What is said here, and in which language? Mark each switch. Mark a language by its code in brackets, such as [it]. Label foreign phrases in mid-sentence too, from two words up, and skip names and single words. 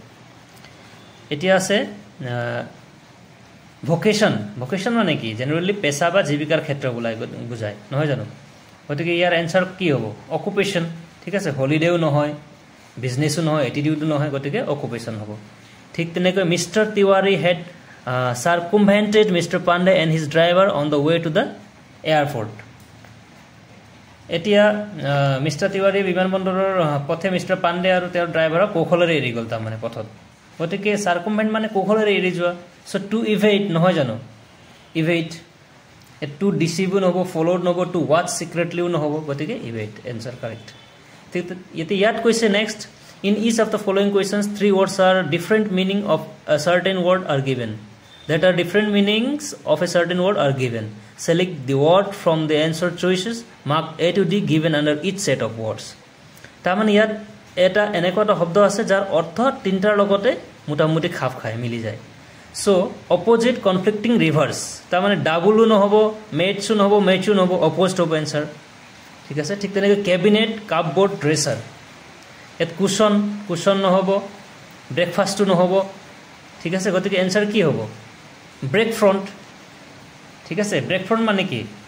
[as] এতিয়া আছে ভোকেশ্যন। ভোকেশ্যন মানে কি? জেনেৰেলি পেচা বা জীৱিকাৰ ক্ষেত্ৰ বুজায়, নহয় জানো? গতিকে ইয়াৰ এনচাৰ কি হ'ব? অকুপেশ্যন। ঠিক আছে, হলিডেও নহয়, বিজনেছো নহয়, এটিটিউডো নহয়, গতিকে অকুপেশ্যন হ'ব। ঠিক তেনেকৈ [en] Mister Tiwari had circumvented Mr. Pandey and his driver on the way to the airport. [as] এতিয়া মিষ্টাৰ তিৱাৰী বিমানবন্দৰৰ পথে মিষ্টাৰ পাণ্ডে আৰু তেওঁৰ ড্ৰাইভাৰক কৌশলেৰে এৰি গ'ল তাৰমানে পথত গতিকে চাৰ্কুমভেণ্ট মানে কৌশলেৰে এৰি যোৱা [en] so to evade [as] নহয় জানো [en] evade to deceive [as] নহ'ব ফ'ল'ড নহ'ব [en] to watch secretly [as] নহ'ব [en] গতিকে evade answer correct [as] ঠিক এতিয়া ইয়াত কৈছে [en] next in each of the following questions 3 words are different meaning of a certain word are given that are different meanings of a certain word are given select the word from the answer choices mark A to D given under each set of words [as] তাৰমানে ইয়াত এটা এনেকুৱা এটা শব্দ আছে যাৰ অৰ্থ তিনিটাৰ লগতে মোটামুটি খাপ খায় মিলি যায় [en] so opposite conflicting reverse [as] তাৰমানে ডাবলো নহ'ব মেটছো নহ'ব মেচো নহ'ব অপ'জিট হ'ব এনচাৰ ঠিক আছে ঠিক তেনেকৈ [en] cabinet cupboard dresser [as] ইয়াত কুশ্যন নহ'ব ব্ৰেকফাষ্টটো নহ'ব ঠিক আছে গতিকে এনচাৰ কি হ'ব [en] break front [as] ঠিক আছে [en] break front [as] মানে কি